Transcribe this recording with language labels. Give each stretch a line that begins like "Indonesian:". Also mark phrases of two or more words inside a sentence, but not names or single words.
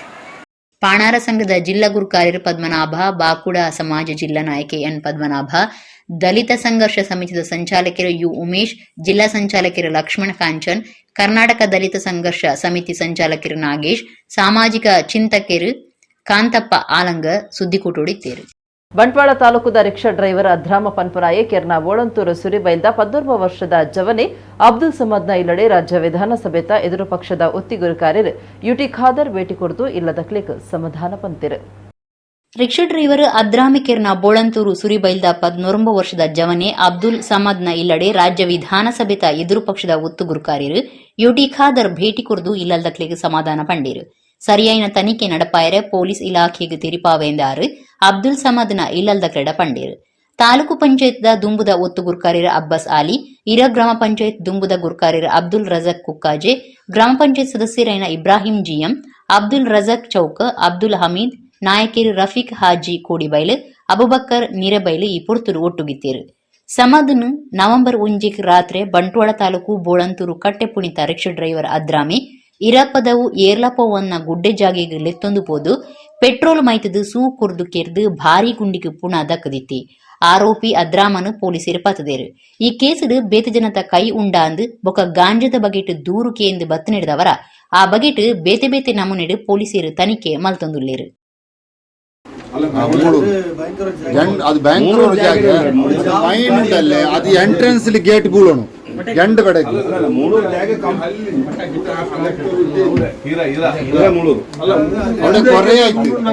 Tulu: ಪಾಣಾರ ಸಂಘದ ಜಿಲ್ಲಾ ಗುರುಕಾರ್ಯರು ಪದ್ಮನಾಭ, ಬಾಕುಡ ಸಮಾಜ ಜಿಲ್ಲಾ ನಾಯಕ ಎನ್ ಪದ್ಮನಾಭ, ದಲಿತ ಸಂಘರ್ಷ ಸಮಿತಿಯ ಸಂಚಾಲಕರು ಯು ಉಮೇಶ್, ಜಿಲ್ಲಾ ಸಂಚಾಲಕರು ಲಕ್ಷ್ಮಣ ಕಾಂಚನ್, ಕರ್ನಾಟಕ ದಲಿತ ಸಂಘರ್ಷ ಸಮಿತಿ ಸಂಚಾಲಕರು ನಾಗೇಶ್, ಸಾಮಾಜಿಕ ಚಿಂತಕರು ಕಾಂತಪ್ಪ ಆಲಂಗ ಸುದ್ದಿಕೂಟೋಡಿದ್ದೇರು. ಬಂಟ್ವಾಳ ತಾಲೂಕುದ ರಿಕ್ಷಾ ಡ್ರೈವರ್ ಅಧ್ರಾಮ ಪನ್ಪನಾಯೆ ಕೆರ್ನ ಓಳಂತೂರು ಸುರಿಬೈಲ್ದ 14 ವರ್ಷದ ಜವನೆ ಅಬ್ದುಲ್ ಸಮದ್ನ ಇಲ್ಲಡೆ ರಾಜ್ಯ ವಿಧಾನಸಭೆತ ಎದುರು ಪಕ್ಷದ ಒತ್ತಿಗುರು ಕಾರ್ಯರು ಯುಟಿ ಖಾದರ್ ಭೇಟಿ ಕೊಡ್ದು ಇಲ್ಲದ ಕ್ಲಿಕ್ ಸಮಾಧಾನ ಪಂತಿರು. ರಿಕ್ಷಾ ಡ್ರೈವರ್ ಅದ್ರಾಮಿಕೆರ್ನ ಬೋಳಂತೂರು ಸುರಿಬೈಲ್ದ 14 ವರ್ಷದ ಜವನೆ ಅಬ್ದುಲ್ ಸಮದ್ನ ಇಲ್ಲಡೆ ರಾಜ್ಯ ವಿಧಾನಸಭೆತ ಎದುರು ಪಕ್ಷದ ಒತ್ತುಗುರು ಕಾರ್ಯರು ಯುಟಿ ಖಾದರ್ ಭೇಟಿ ಕೊಡ್ದು ಇಲ್ಲದ ಕ್ಲಿಕ್ ಸಮಾಧಾನ ಪಂಡಿರು. ಸರಿಯಾಯಿನ ತನಿಖೆ ನಡಪಾಯರೆ ಪೊಲೀಸ್ ಇಲಾಖೆಗೆ ತೆರಿಪಾವೆಂದಾರು ಅಬ್ದುಲ್ ಸಮದ್ನ ಇಲ್ಲದ ಕ್ರೆಡ ಪಂಡೇರು. ತಾಲೂಕು ಪಂಚಾಯತ್ ದುಂಬುದ ಒತ್ತು ಗುರ್ಕಾರ್ಯರ ಅಬ್ಬಾಸ್ ಆಲಿ, ಇರ ಗ್ರಾಮ ಪಂಚಾಯತ್ ದುಂಬುದ ಗುರ್ಕಾರ್ಯರ ಅಬ್ದುಲ್ ರಜಾಕ್ ಕುಕ್ಕಾಜೆ, ಗ್ರಾಮ ಪಂಚಾಯತ್ ಸದಸ್ಯರಾಯಿನ ಇಬ್ರಾಹಿಂ ಜಿಎಂ, ಅಬ್ದುಲ್ ರಜಾಕ್ ಚೌಕ, ಅಬ್ದುಲ್ ಹಮೀದ್, ನಾಯಕರು ರಫೀಕ್ ಹಾಜಿ ಕೋಡಿಬೈಲು, ಅಬುಬಕ್ಕರ್ ನೀರಬೈಲು ಈ ಪುರ್ತರು ಒಟ್ಟುಗಿತ್ತೇರು. ಸಮದ್ನು ನವೆಂಬರ್ 1 ರಾತ್ರಿ ಬಂಟ್ವಾಳ ತಾಲೂಕು ಬೋಳಂತೂರು ಕಟ್ಟೆ ಪುಣಿತ ರಿಕ್ಷಾ ಡ್ರೈವರ್ ಅದ್ರಾಮಿ ಇರಪದವು ಏರ್ಲಪವನ್ನ ಗುಡ್ಡೆ ಜಾಗೆಗೆ ಲೆತ್ತೊಂದು ಪೋದು ಪೆಟ್ರೋಲ್ ಮೈತದು ಸೂ ಕುರ್ದು ಕೆರ್ದು ಭಾರಿ ಗುಂಡಿಗೆ ಪುನಃ ದಕ್ಕದಿತ್ತಿ. ಆರೋಪಿ ಅದ್ರಾಮನು ಪೊಲೀಸರು ಪತ್ತದೇರು. ಈ ಕೇಸಡು ಬೇತೆ ಜನತ ಕೈ ಉಂಡಾಂದು ಬೊಕ ಗಾಂಜದ ಬಗೆಟ್ ದೂರು ಕೇಂದು ಬತ್ತು ನಡೆದವರ ಆ ಬಗೆಟ್ ಬೇತೆ ಬೇತೆ ನಮೂನೆಡು ಪೊಲೀಸರು ತನಿಖೆ ಮಲ್ತೊಂದುಲ್ಲೇರು.
Kannada: ಅದು ಬ್ಯಾಂಗ್ಳೂರು ಜಾಗ ಮೈನುಂಡಲ್ಲೇ ಅದು
English: entrance gate
Kannada: ಬೀಳೋಣ ಗಂಡು ಕಡೆಗೆ
Malayalam: അവിടെ കുറേ ആയിട്ട്